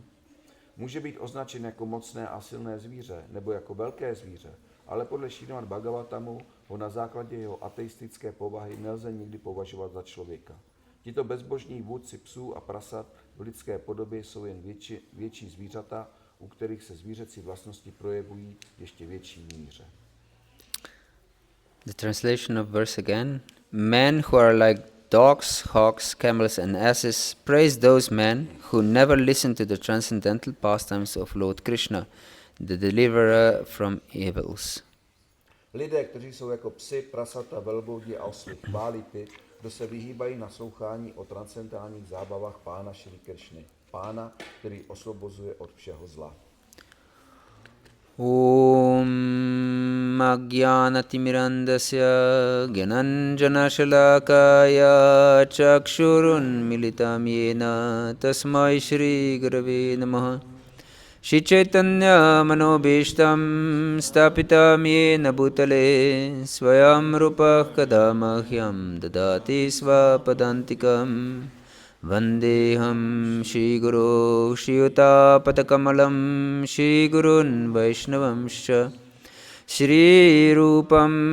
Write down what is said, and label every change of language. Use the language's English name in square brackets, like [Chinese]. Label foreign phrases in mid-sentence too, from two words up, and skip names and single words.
[Czech] Může být označen jako mocné a silné zvíře nebo jako velké zvíře, ale podle Šrímad Bhagavatamu ho na základě jeho ateistické povahy nelze nikdy považovat za člověka. Tito bezbožní vůdci psů a prasat v lidské podobě jsou jen větší zvířata, u kterých se zvířecí vlastnosti projevují ještě větší míře. [English] The translation of verse again. Men who are like dogs, hogs, camels and asses praise those men who never listen to the transcendental pastimes of Lord Krishna, the deliverer from evils. [Czech] Lidé, kteří jsou jako psi, prasata, velbloudi a osly, chválí ty, kdo se vyhýbají naslouchání o transcendentálních zábavách pána Šrí Kršny, pána, který osvobozuje od všeho zla. [Sanskrit] Om Agyanatimirandasya Gyananjanashalakaya Chakshurun Militam Yena Tasmai Shri Gurave Namaha Shri Chaitanya Manobishtam Stapitam Yena Bhutale Swayam Rupah Kadamahyam Dadati Svapadantikam Vandeham Shri Guru Shri Utapatakamallam Shri Gurun Vaishnavamscha Shri Rupam